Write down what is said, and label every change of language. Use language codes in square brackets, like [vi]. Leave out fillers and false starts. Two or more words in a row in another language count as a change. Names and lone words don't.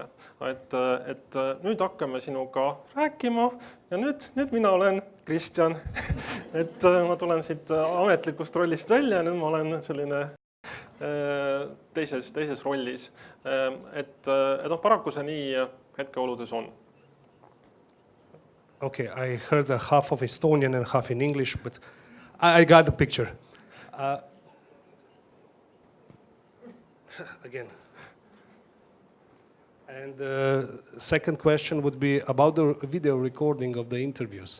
[et] Et nüüd hakkame sinuga rääkima ja nüüd mina olen Kristjan. Et ma tulen siit ametlikust rollist välja ja nüüd ma olen selline teises rollis. Et paraku see nii hetkeoludes on. [en] Okay, I heard half of Estonian and half in English, but I got the picture. Again. And the second question would be about the video recording of the interviews.